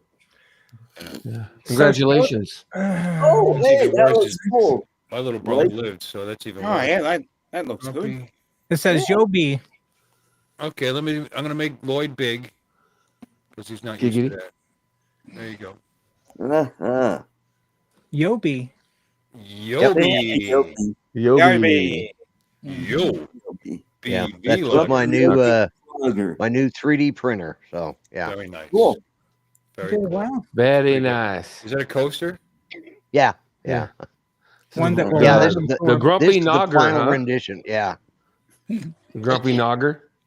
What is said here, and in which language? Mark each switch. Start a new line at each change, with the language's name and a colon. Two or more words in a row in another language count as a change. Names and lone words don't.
English: Yeah. Congratulations. Oh, What's hey, even that worse was is cool. my little brother Right? lived, so that's even Oh, worse. yeah, that looks good. Grumpy. it says Yobi. Okay, I'm gonna make Lloyd big because he's not used to Giggity. that. There you go. Uh-huh. Yobi. Yobi. Yobi. Yobi. Yo. Yobi. yeah. BB That's Lloyd. my new 3D printer. So yeah. Very nice. Cool. Very Okay, cool. wow. Very nice. Is that a coaster? Yeah. Yeah. One that will Yeah, hold this them the, The for- grumpy this is the nogger, final huh? rendition. Yeah. Grumpy nogger.